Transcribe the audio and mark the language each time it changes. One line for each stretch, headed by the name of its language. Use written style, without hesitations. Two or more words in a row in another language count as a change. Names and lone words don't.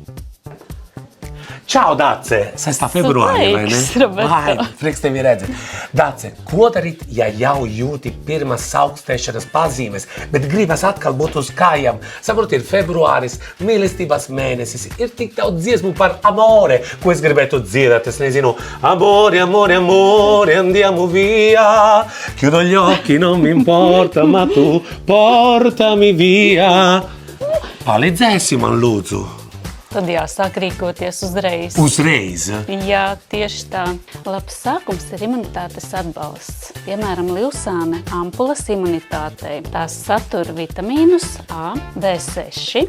Latvian: Čau, Dace! 6. februārī, vai ne? Vai, prieks tevi redzēt. Dace, ko darīt, ja jau jūti pirmas augstēšanas pazīmes, bet gribas atkal būt uz kājām? Saprot, ir februāris, mīlestības mēnesis, ir tik daudz dziesmu par amore, ko es gribētu dziedāt, es nezinu.
Italian: Amore, amore, amore, andiamo via, chiudo gli occhi, non mi importa, ma tu portami via.
Latvian: Palīdzēsi man, lūdzu. Tad jāsāk rīkoties uzreiz. Uzreiz? Jā, tieši tā. Labs sākums ir imunitātes atbalsts. Piemēram, livsāne ampulas imunitātei. Tās satur vitamīnus A, B6,